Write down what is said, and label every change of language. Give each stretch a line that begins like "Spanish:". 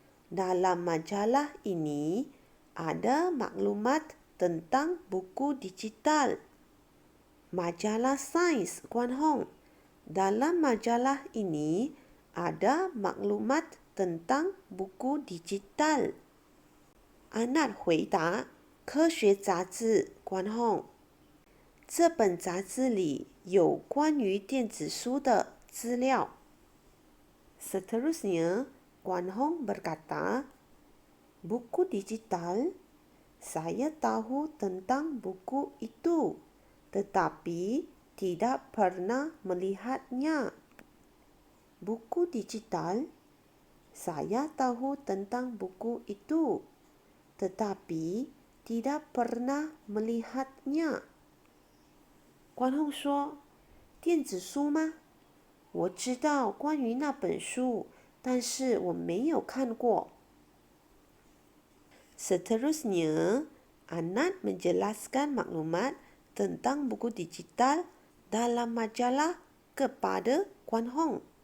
Malay: Dalam majalah ini ada maklumat tentang buku digital. Majalah sains Kuan Hong. Dalam majalah ini ada maklumat tentang buku digital.
Chinese: Anat 回答，科学杂志Kuan Hong。这本杂志里有关于电子书的资料。
Malay: Seterusnya, Kuan Hong berkata, buku digital, saya tahu tentang buku itu, tetapi tidak pernah melihatnya. Buku digital, saya tahu tentang buku itu, tetapi tidak pernah melihatnya.
Chinese: Kuan Hong 说，电子书吗？我知道关于那本书，但是我没有看过。
Malay: Seterusnya, Anat menjelaskan maklumat tentang buku digital dalam majalah kepada Kuan Hong。